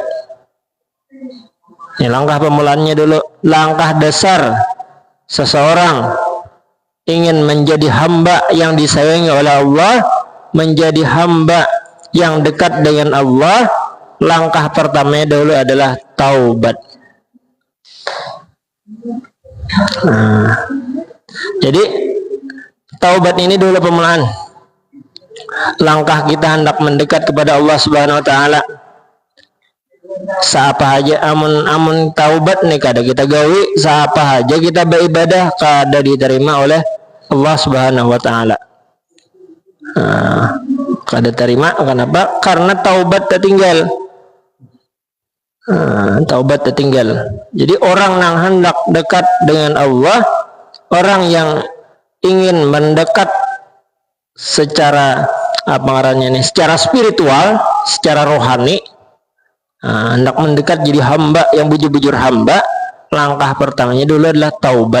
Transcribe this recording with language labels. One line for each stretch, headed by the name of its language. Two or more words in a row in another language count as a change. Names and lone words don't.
Indonesian: Ini langkah pemulaannya dulu, langkah dasar seseorang ingin menjadi hamba yang disayangi oleh Allah, menjadi hamba yang dekat dengan Allah. Langkah pertamanya dulu adalah taubat. Jadi taubat ini dulu pemulaan langkah kita hendak mendekat kepada Allah
Arabic: Subhanahu wa taala.
Banjar: Saapa aja amun taubat nih kada kita gawi, saapa aja kita beribadah kada diterima oleh Allah
Arabic: Subhanahu wa taala.
Banjar: Kada terima kenapa?
Indonesian: Karena taubat tertinggal. Taubat tertinggal. Jadi orang yang hendak dekat dengan Allah, orang yang ingin mendekat secara secara spiritual, secara rohani, hendak mendekat jadi hamba yang bujur-bujur hamba, langkah pertamanya dulu adalah taubat.